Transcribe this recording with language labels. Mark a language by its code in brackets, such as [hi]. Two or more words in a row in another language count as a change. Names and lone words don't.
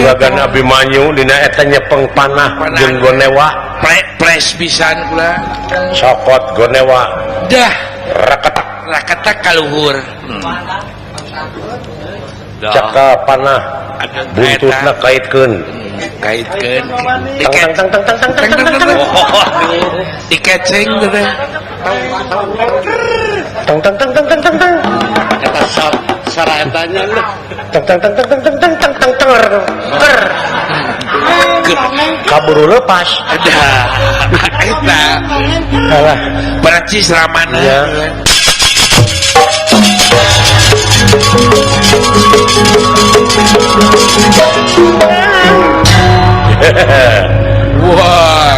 [su] Juragan Abimanyu dina eta nyepeng panah jeung Gonewa. pres pisan kula Sokot Gonewa dah raketak raketak kaluhur caka panah buntutna kaitkeun. kaitkeun Tang tang tang tang tang tang tang tang dikeceng teh tang tang tang tang tang tang tang Kata saraetanya lu. tang tang tang tang tang tang tang tang tang tang ker kaburu lepas. dah eta Alah percis ramana ya. wah